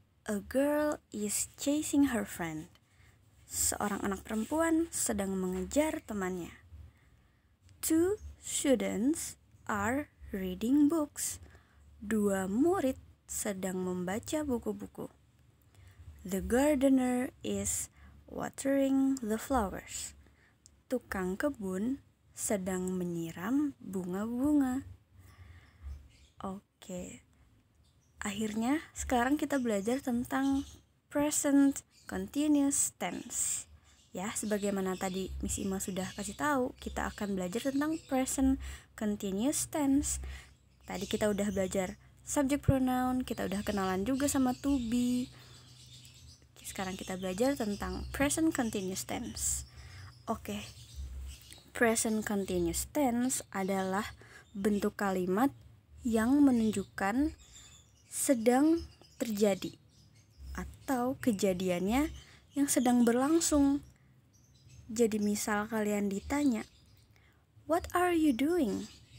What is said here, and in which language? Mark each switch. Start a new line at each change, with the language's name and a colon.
English: A girl is chasing her friend.
Indonesian: Seorang anak perempuan sedang mengejar temannya.
English: Two students are reading books.
Indonesian: Dua murid sedang membaca buku-buku.
English: The gardener is watering the flowers.
Indonesian: Tukang kebun sedang menyiram bunga-bunga. Oke. Akhirnya sekarang kita belajar tentang present continuous tense. Ya, sebagaimana tadi Miss Ima sudah kasih tahu, kita akan belajar tentang present continuous tense. Tadi kita udah belajar subject pronoun, kita udah kenalan juga sama to be. Sekarang kita belajar tentang present continuous tense. Oke. Present continuous tense adalah bentuk kalimat yang menunjukkan sedang terjadi atau kejadiannya yang sedang berlangsung. Jadi misal kalian ditanya,
English: "What are you doing?"